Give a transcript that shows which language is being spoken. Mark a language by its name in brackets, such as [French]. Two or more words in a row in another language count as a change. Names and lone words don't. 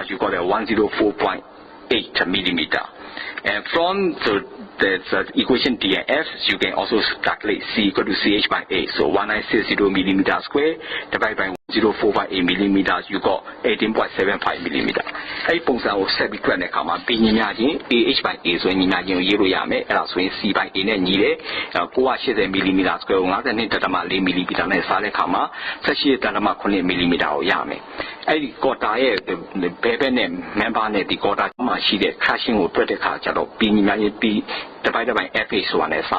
[English] You got a 104.8 millimeter. And from the equation D and F, you can also calculate C equal to CH by A. So 1960 millimeter square divided by 0.458 millimeters, you got 18.75 millimeter. [Burmese] အဲ့ပုံစံကိုဆက်ပြီးတွက်တဲ့အခါမှာ P ညီမျှချင်း [English] AH by A [Burmese] ဆိုရင်ညီမျှချင်းကိုရေးလို့ရမယ်အဲ့ဒါဆိုရင် [English] C by A [Burmese] နဲ့ညီတယ်980 [English] millimeter square [Burmese] ကို52.4 millimeter နဲ့စား တဲ့အခါမှာ 18.8 millimeter ကိုရမယ်အဲ့ဒီ quarter ရဲ့ဘယ်ဘက်နဲ့ member နဲ့ဒီ quarter မှာရှိတဲ့ crushing ကိုတွက်တဲ့ခါကျတော့ P များရင် P တစ်ပိုင်းFH ဆိုတာနဲ့စား